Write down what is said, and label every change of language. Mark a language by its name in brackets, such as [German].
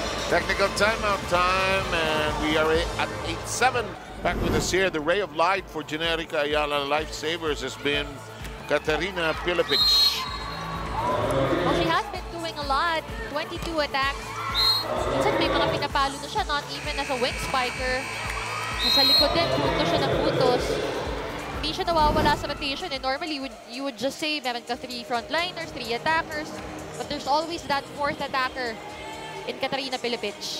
[English] Technical timeout time, and we are at 8-7. Back with us here, the ray of light for Generika Ayala Lifesavers has been Katarina Pilipic. Well, she has been doing a lot. 22 attacks. [Filipino] Minsan may mga pinapalo na siya, [English] not even as a wing spiker. [Filipino] Nasa likod din, puto siya ng putos. hindi siya nawawala sa rotation. [English] And normally, you would just say, [Filipino] meron ka [English] 3 frontliners, 3 attackers. But there's always that 4th attacker in Katarina Pilipic.